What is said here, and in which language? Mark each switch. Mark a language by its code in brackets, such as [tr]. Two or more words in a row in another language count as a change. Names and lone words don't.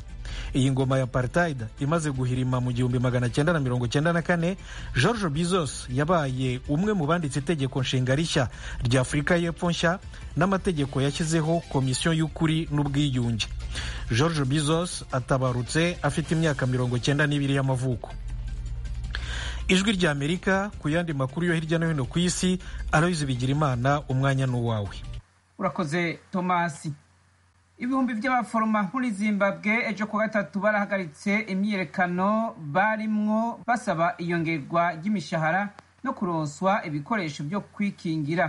[rw] Iyi ngoma ya apartheid imaze guhirima mu 1994, George Bizos yabaye umwe mu banditse itegeko nshinga rishya rya Afurika y'Epfo nshya n'amategeko yashyizeho komisiyo y'ukuri n'ubwiyunge. George Bizos atabarutse afite imyaka 92 y'amavuko. [rn] Ijwi rya Amerika ku yandi makuru yo hirya no hino ku isi. Aloys Bigirimana, umwanya n'uwawe. Urakoze Thomas. Ibihumbi by'abaforoma muri Zimbabwe ejo ku gatatu barahagaritse imyiyerekano barimwo basaba iyongerwa ry'imishahara no kuronswa ibikoresho byo kwikingira.